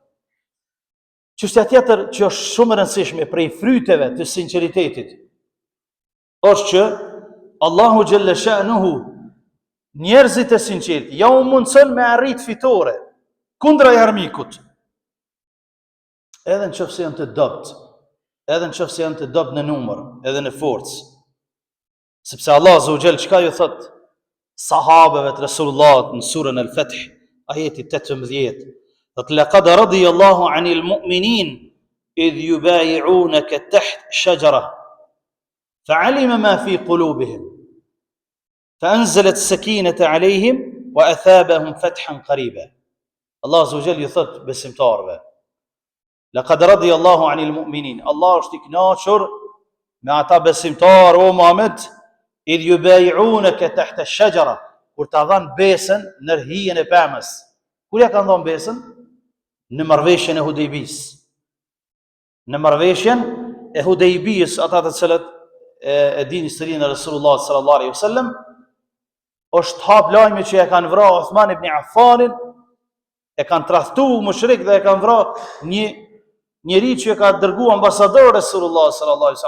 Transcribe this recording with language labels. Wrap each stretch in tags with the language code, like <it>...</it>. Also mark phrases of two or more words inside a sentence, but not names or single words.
<sq>Çështja tjetër që është shumë e rëndësishme prej fryteve të sinqeritetit është që Allahu</sq> <ar>جل شأنه</ar> <sq>njerëzit e sinqert ja u mundson me arrit fitore kundra armikut. Edhe nëse janë të dopt, edhe nëse janë të dopt në numër, edhe në forcë. Sepse Allah</sq> <ar>عز وجل</ar> <sq>çka ju thot sahabeve të Resulullahut në surën Al-Fath, ajeti 18, thot</sq> <ar>لقد رضي الله عن المؤمنين إذ يبايعونك تحت الشجرة فعلم ما في قلوبهم فأنزل السكينة عليهم وأثابهم فتحا قريبا.</ar> <sq>Allah</sq> <ar>عز وجل</ar> <sq>ju thot besimtarve,</sq> <ar>لقد رضي الله عن المؤمنين,</ar> <sq>Allah është i kënaqur me ata besimtar o Muhammed,</sq> <ar>إذ يبايعونك تحت الشجرة,</ar> <sq>kur ta dhan besën në hijen e pemës. Kur ja kanë dhënë besën? Në marrëveshjen e Hudejbis. Në marrëveshjen e Hudejbis, ata të cilët e din historinë e Resulullah</sq> <ar>صلى الله عليه وسلم,</ar> <sq>është hap lajmi që e kanë vrarë Uthman ibn Affanin, e kanë tradhtuar mushrik dhe e kanë vrarë një njeri që e ka dërguar ambasador Resulullah</sq> <ar>صلى الله عليه وسلم.</ar>